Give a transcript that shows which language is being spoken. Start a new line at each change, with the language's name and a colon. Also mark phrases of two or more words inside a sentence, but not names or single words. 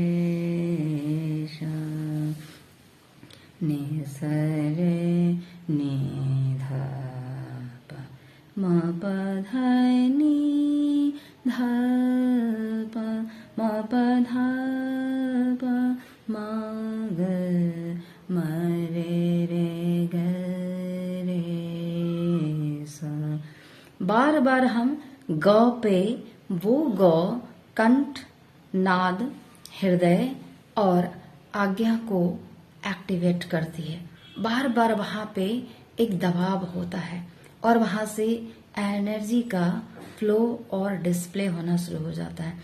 Hindi: सा नि स रे नि ध प म प ध नी ध प म प ध प म ग म रे रे ग रे सा। बार बार हम ग पे वो ग कंठ, नाद, हृदय और आज्ञा को एक्टिवेट करती है। बार बार वहां पे एक दबाव होता है और वहां से एनर्जी का फ्लो और डिस्प्ले होना शुरू हो जाता है।